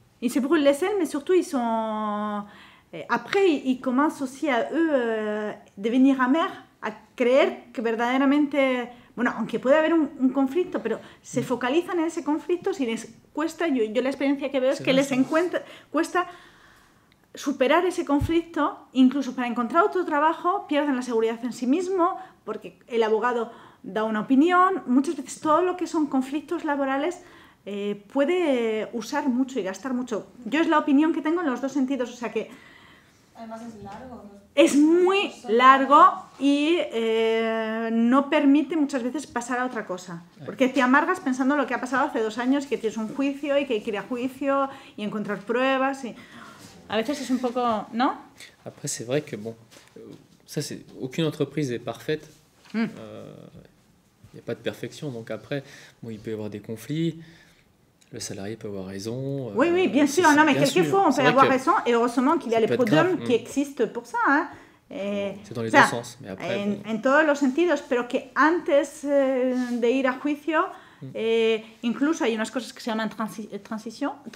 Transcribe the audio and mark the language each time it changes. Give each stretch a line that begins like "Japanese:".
French: Ils se brûlent les ailes, mais surtout ils sont... Après, ils commencent aussi à eux devenir amers,
Spanish: a creer que verdaderamente... Bueno, aunque puede haber un conflicto, pero se focalizan en ese conflicto, si les cuesta, yo la experiencia que veo es que les cuesta superar ese conflicto, incluso para encontrar otro trabajo, pierden la seguridad en sí mismo, porque el abogado da una opinión, muchas veces todo lo que son conflictos laborales puede usar mucho y gastar mucho. Yo es la opinión que tengo en los dos sentidos, o sea que... Además es largo. Es muy largo y no permite muchas veces pasar a otra cosa. Porque te amargas pensando lo que ha pasado hace 2 años, que tienes un juicio y que hay que ir a juicio y encontrar pruebas. Y... A veces es un poco... ¿No?
French: Après, c'est vrai que, bon, ça, c'est... Aucune entreprise est parfaite. Il n'y a pas de perfection. Donc après, bon, il peut y avoir des conflits. Le salarié peut avoir raison. Oui, bien sûr. Non, mais quelquefois, on peut avoir raison. Et heureusement qu'il y a les prud'hommes qui existent pour ça. Hein. C'est dans les deux sens. Mais après,
Spanish: en todos los sentidos. Pero que antes de ir a juicio, incluso hay unas cosas que se llaman transacción.